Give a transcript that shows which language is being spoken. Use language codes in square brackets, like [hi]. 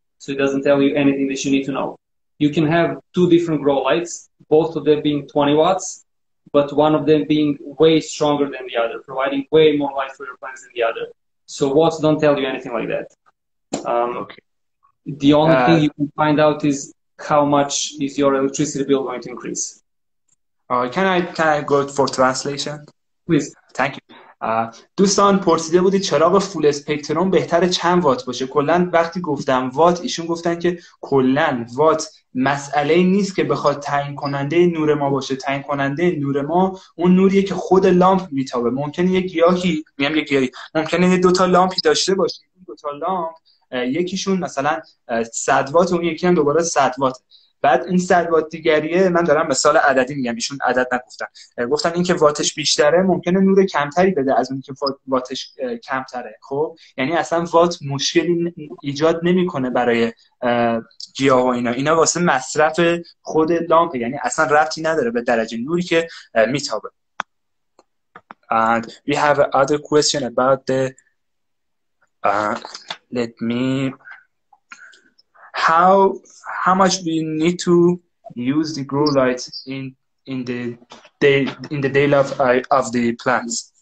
[en] So it doesn't tell you anything that you need to know. You can have two different grow lights, both of them being 20 watts, but one of them being way stronger than the other, providing way more light for your plants than the other. So watts don't tell you anything like that. Okay. The only thing you can find out is how much is your electricity bill going to increase. Can I go for translation? Please. Thank you. [fa] دوستان پرسیده بودید چراغ فول اسپکتروم بهتره چند وات باشه. کلا وقتی گفتم وات، ایشون گفتن که کلا وات مسئله نیست که بخواد تعیین کننده نور ما باشه. تعیین کننده نور ما اون نوریه که خود لامپ میتابه. ممکنه یه گیاهی ممکنه 2 تا لامپی داشته باشه. این 2 تا لامپ یکیشون مثلا 100 وات و اون یکی هم دوباره 100 وات. بعد این 100 وات دیگریه، من دارم مثال عددی میگم، ایشون عدد نگفتن. گفتن این که واتش بیشتره ممکنه نور کمتری بده از اون که واتش کمتره. خب یعنی اصلا وات مشکلی ایجاد نمیکنه برای گیاه و اینا واسه مصرف خود لامپ، یعنی اصلا ربطی نداره به درجه نوری که میتابه. [en] And we have another question about the let me how much we need to use the grow light in the day of the plants.